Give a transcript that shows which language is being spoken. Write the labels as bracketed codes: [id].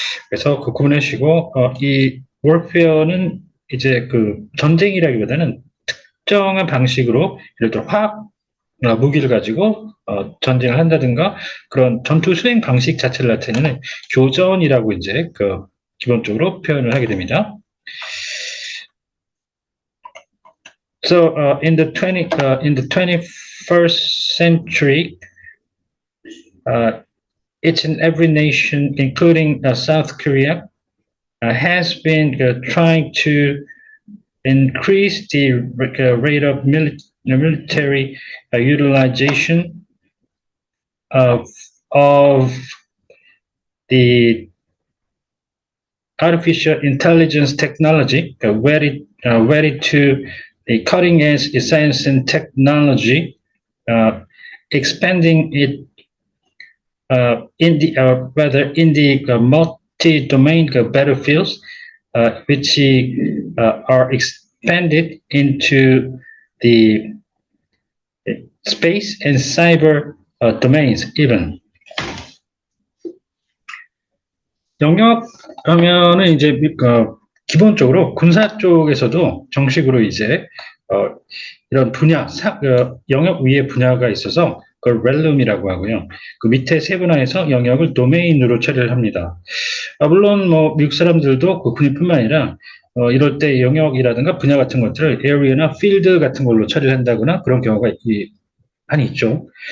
[ko] 그래서 그 구분하시고 이 warfare는 이제 그 전쟁이라기보다는 특정한 방식으로 예를 들어 화학 무기를 가지고 전쟁을 한다든가 그런 전투 수행 방식 자체를 나타내는 교전이라고 이제 기본적으로 표현을 하게 됩니다. [en] So in the 21st century, each and every nation, including South Korea, has been trying to increase the rate of military utilization of the artificial intelligence technology, ready to the cutting edge science and technology, expanding it in the multi-domain battlefields, which are expanded into the space and cyber domains even. [ko] 영역 하면은 이제 기본적으로 군사 쪽에서도 정식으로 이제 이런 분야, 영역 위에 분야가 있어서 그걸 렐룸이라고 하고요. 그 밑에 세분화해서 영역을 도메인으로 처리를 합니다. 물론 뭐 미국 사람들도 그 군인뿐만 아니라 이럴 때 영역이라든가 분야 같은 것들을 area나 field 같은 걸로 처리를 한다거나 그런 경우가 많이 있죠.